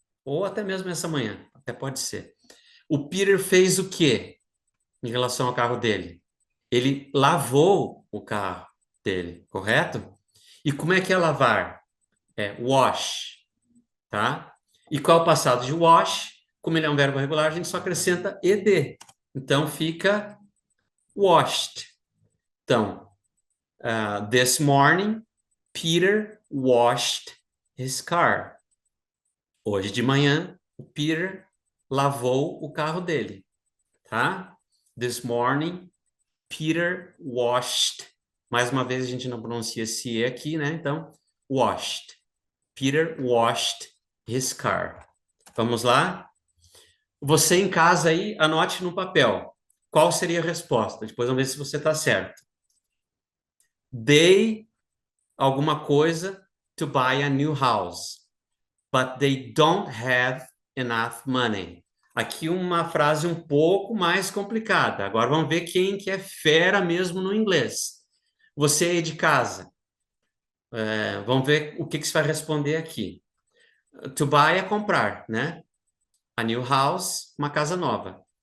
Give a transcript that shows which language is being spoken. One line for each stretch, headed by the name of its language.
Portuguese: Ou até mesmo essa manhã. Até pode ser. O Peter fez o quê em relação ao carro dele? Ele lavou o carro dele, correto? E como é que é lavar? É wash, tá? E qual é o passado de wash? Como ele é um verbo regular, a gente só acrescenta ed. Então fica washed. Então,
English: this morning, Peter washed his car.
Portuguese: Hoje de manhã, o Peter lavou o carro dele, tá?
English: This morning, Peter washed.
Portuguese: Mais uma vez, a gente não pronuncia esse E aqui, né? Então, washed.
English: Peter washed his car.
Portuguese: Vamos lá? Você em casa aí, anote no papel. Qual seria a resposta? Depois vamos ver se você está certo.
English: They,
Portuguese: alguma coisa,
English: to buy a new house. But they don't have enough money.
Portuguese: Aqui uma frase um pouco mais complicada. Agora vamos ver quem que é fera mesmo no inglês. Você aí de casa. Vamos ver o que que você vai responder aqui.
English: To buy
Portuguese: é comprar, né?
English: A new house,
Portuguese: uma casa nova.